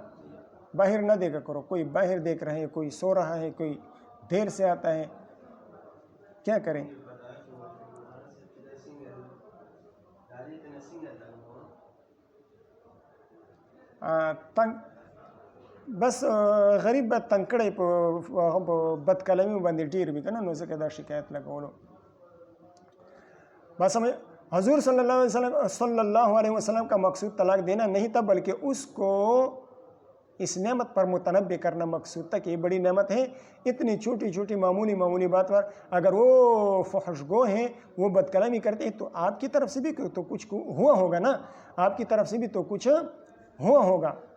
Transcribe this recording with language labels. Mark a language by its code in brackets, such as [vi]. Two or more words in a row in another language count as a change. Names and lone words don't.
[ur] باہر نہ دیکھا کرو، کوئی باہر دیکھ رہا ہے، کوئی سو رہا ہے، کوئی دیر سے آتا ہے، کیا کریں؟ [ps] بس غریب بات تنکڑے بد کلمی باندې ډیر وي کنه، نو ځکه دا شکایت لګولو۔ [ur] بس سمجھ، حضور [ar] صلی اللہ علیہ وسلم [ur] کا مقصود طلاق دینا نہیں تھا، بلکہ اس کو اس نعمت پر متنبع کرنا مقصود تھا کہ یہ بڑی نعمت ہے۔ اتنی چھوٹی چھوٹی معمولی بات پر اگر وہ فحش گو ہیں، وہ بد کلامی کرتے ہیں، تو آپ کی طرف سے بھی تو کچھ ہوا ہوگا نا، آپ کی طرف سے بھی تو کچھ ہوا ہوگا۔